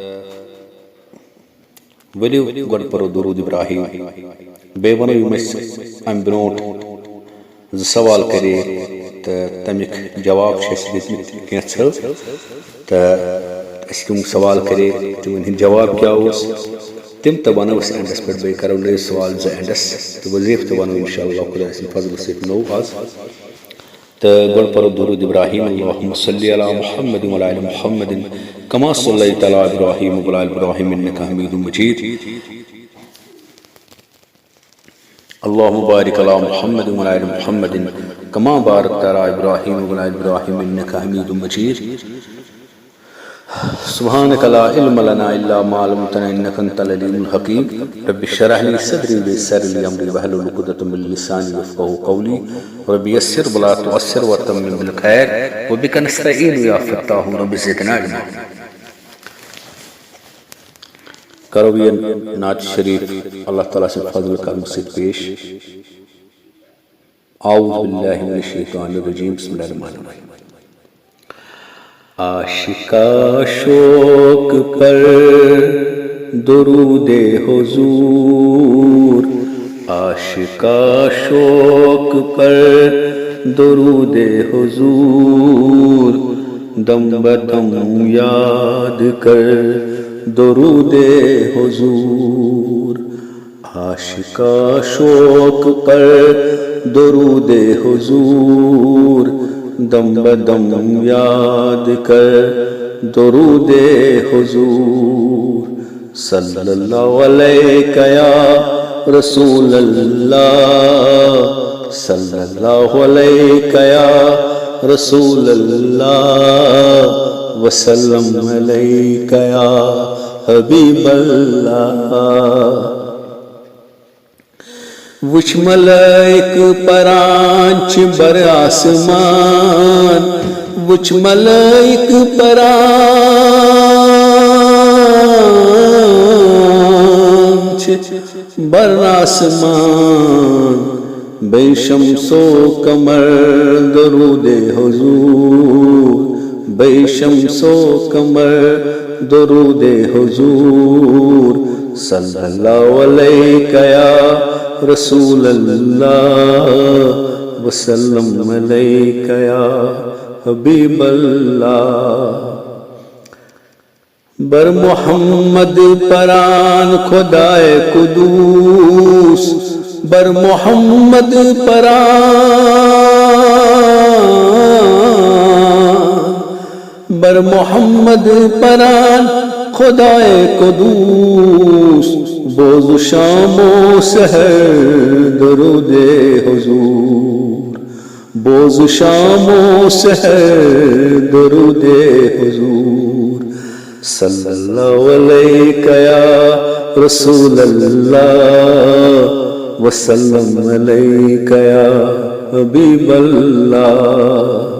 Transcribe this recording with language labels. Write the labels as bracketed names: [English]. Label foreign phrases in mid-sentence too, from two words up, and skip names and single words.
[Kashmiri] ؤلِو گۄڈٕ پرو درود ابراہیم بیٚیہِ وَنو یِم أسۍ اَمہِ برونٛٹھ زٕ سوال کرے تہٕ تَمیُک جواب چھِ اَسہِ دِتمٕتۍ کینٛژھو تہٕ اَسہِ کٕم سوال کرے تِمن ہُنٛد جواب کیٛاہ اوس تِم تہِ وَنو أسۍ اینڈس پٮ۪ٹھ بیٚیہِ کرو نٔے سوال زٕ اینڈس تہٕ وظیٖفہٕ تہِ وَنو [Arabic] اِنشاء اللہ [Kashmiri] خۄداے سٕنٛدِ فضلہٕ سۭتۍ نوٚو آز تہٕ گۄڈٕ پرو درود ابراہیم [Arabic] اللہم صلی علی محمد وعلی آل محمد کما صلیت علی ابراہیم وعلی آل ابراہیم انک حمید مجید اللہم بارک علی محمد وعلی آل محمد کما بارکت علی ابراہیم وعلی آل ابراہیم انک حمید مجید سبحانك لا علم لنا إلا ما علمتنا إنك أنت العليم الحكيم رب اشرح لي صدري ويسر لي أمري واحلل عقدة من لساني يفقهوا قولي رب يسر ولا تعسر وتمم بالخير وبك نستعين يا فتاح رب زدنا علما [Urdu] کرو یہ نعت شریف اللہ تعالیٰ سے فضل کرم سے پیش [Arabic] اعوذ باللہ من الشیطان الرجیم بسم اللہ الرحمن الرحیم [Kashmiri] عاشقا شوق پر درود حضور عاشقا شوق پر درود حضور دم بدم یاد کر درود حضور عاشقا شوق پر درود حضور دم بدم یاد کر درود حضور [Arabic] صلی اللہ علیہ یا رسول اللہ صلی اللہ علیہ یا رسول اللہ وسلم علیہ یا حبیب اللہ [Kashmiri] وچھ ملائک پران چھ بر آسمان وچھ ملائک پران چھ بر آسمان بے شمس و قمر درود حضور بے شمس و قمر درود حضور [Arabic] صلی اللہ علیہ یا رسول اللہ وسلم علیک یا حبیب اللہ [Kashmiri] بر محمد پران خدائے قدوس بر محمد پران بر محمد پران خدائے قدوس بوز شام و سحر درود حضور بوز شام و سحر درود حضور [Arabic] صلی اللہ علیہ یا رسول اللہ وسلم علیہ یا حبیب اللہ